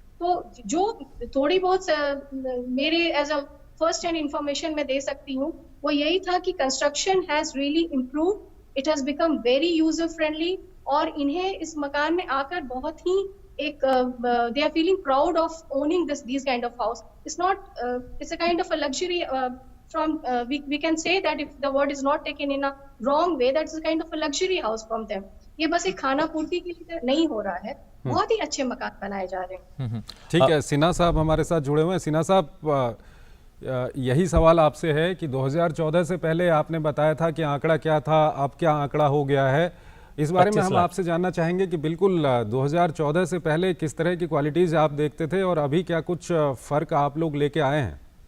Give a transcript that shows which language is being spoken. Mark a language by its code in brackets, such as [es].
[hi] तो जो थोड़ी बहुत मेरे [en] as a first hand information [hi] में दे सकती हूँ वो यही था कि [en] construction has really improved, it has become very user friendly, [hi] और इन्हें इस मकान में आकर बहुत ही एक [en] They are feeling proud of owning this kind of house. It's not it's a kind of a luxury from we can say that if the word is not taken in a wrong way, that's a kind of a luxury house from them. [hi] ये बस एक खाना पूर्ति के लिए नहीं हो रहा है, बहुत ही अच्छे मकान बनाए जा रहे हैं। ठीक है, सिन्हा साहब हमारे साथ जुड़े हुए हैं। सिन्हा साहब, यही सवाल आपसे है कि 2014 से पहले आपने बताया था कि आंकड़ा क्या था, अब क्या आंकड़ा हो गया है, इस बारे में हम आपसे जानना चाहेंगे कि बिल्कुल 2014 से पहले किस तरह की क्वालिटीज़ आप देखते थे और अभी क्या कुछ फ़र्क आप लोग लेके आए हैं?